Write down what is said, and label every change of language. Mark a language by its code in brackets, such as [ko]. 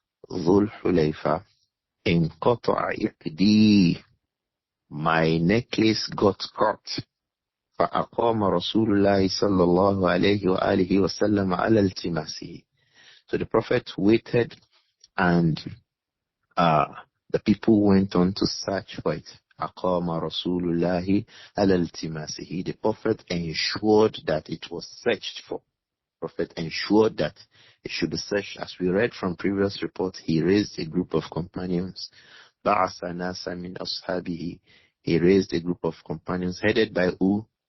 [en] Dhul Hulayfa. [ar] In Qata'a Iqdi, [en] my necklace got caught. [ar] فأقام رسول الله صلى الله عليه وآله وسلم على التماسه. [en] So the Prophet waited, and the people went on to search for it. [ar] أقام رسول الله على التماسه. [en] The Prophet ensured that it was searched for. The Prophet ensured that it should be searched. As we read from previous reports, he raised a group of companions. [ar] بعث ناسا من أصحابه. [en] He raised a group of companions headed by who?